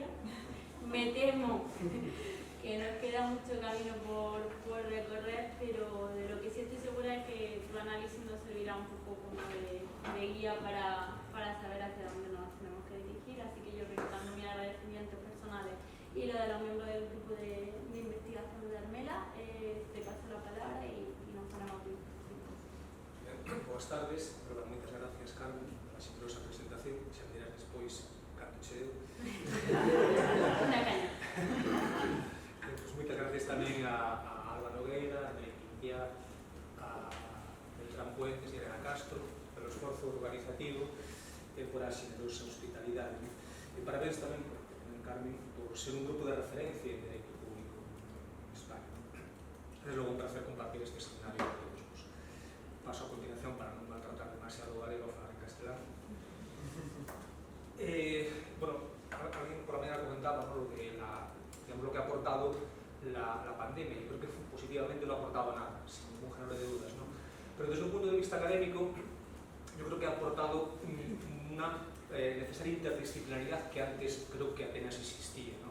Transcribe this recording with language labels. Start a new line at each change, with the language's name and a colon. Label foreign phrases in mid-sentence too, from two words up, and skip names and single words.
Spanish: Me temo que nos queda mucho camino por recorrer, pero de lo que sí estoy segura es que tu análisis nos servirá un poco como de guía para saber hacia dónde nos tenemos que dirigir. Así que yo, reiterando mis agradecimientos personales y lo de los miembros del grupo de investigación de Armela, te paso la palabra y nos ponemos a disposición.
Galician: Boas tardes, moitas gracias, Carmen, a xenerosa presentación. Se me dirás despois cando cheo.
Spanish: Una caña.
Galician: Pues moitas gracias tamén a Alba Nogueira, a Nequintia, a Beltrán Puentes e a Elena Castro pelo esforzo organizativo e por a xenerosa hospitalidade. E parabéns tamén, Carmen, por ser un grupo de referencia en dereito público en España. É logo un placer compartir este escenario con todos vos. Paso a continuación para non maltratar demasiado o galego a falar en castelán.
Spanish: Bueno, alguén por la mañana comentaba, ¿no?, lo que ha aportado la pandemia. Yo creo que positivamente no ha aportado nada, sin ningún género de dudas, ¿no? Pero desde un punto de vista académico, yo creo que ha aportado una necesaria interdisciplinaridad que antes creo que apenas existía, ¿no?